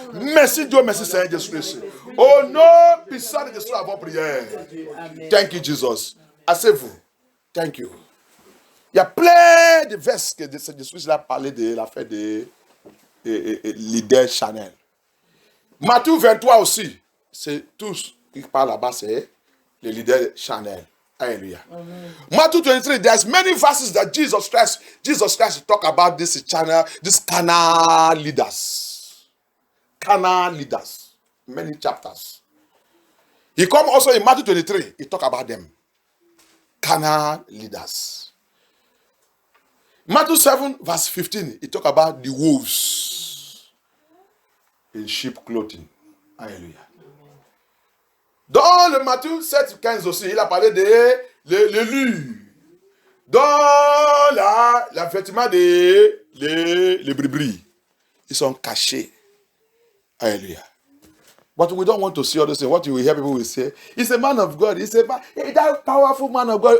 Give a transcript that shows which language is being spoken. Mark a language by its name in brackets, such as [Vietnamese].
[French] Merci Dieu, merci Seigneur Jésus-Christ. Au nom puissant de Jésus, avant prière. [English] Thank you, Jesus. [French] Asseyez-vous. [English] Thank you. [French] Il y a plein de versets que Jésus a parlé de l'affaire de leader Chanel. Matthieu 23 aussi. C'est tous qui parlent là-bas, c'est les leaders Chanel. [English] Hallelujah. Matthew 23, there's many verses that Jesus Christ talk about this channel, these carnal leaders. Carnal leaders. Many chapters. He come also in Matthew 23, he talk about them. Carnal leaders. Matthew 7, verse 15, he talk about the wolves in sheep clothing. Hallelujah. [French] Dans le Matthieu 7, 15 aussi, il a parlé de l'élu. Dans la vêtement des les brebis. Ils sont cachés. Alléluia. [English] But we don't want to see all this thing. What you will hear people will say, he's a man of God. He's a man, hey, that powerful man of God.